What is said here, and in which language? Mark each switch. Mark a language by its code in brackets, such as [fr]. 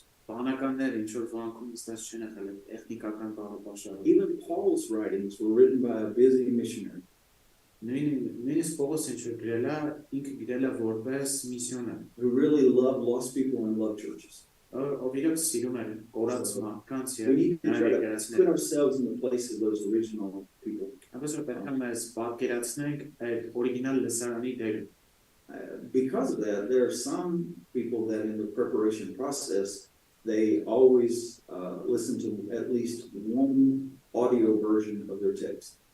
[hy] Բանականներ ինչ որ վանքում ստաց չեն եղել տեխնիկական բառապաշարով։ [en] Even Paul's writings were written by a busy missionary. [hy] Նույնիսկ Պողոսը ինչ որ գրել է, ինքը գրել է որպես միսիոներ։ [en] Who really loved lost people and loved churches. [hy] Ով իրոք սիրում էր կորած մարդկանց [en] We need to try to put [hy] եւ [en] ourselves in the place of those original people. [hy] Այնպես որ պետք է մեզ պատկերացնենք այդ օրիգինալ լսարանի դերը։ [en] because of that, there are some people that in the preparation process, they always listen to at least one audio version of their text.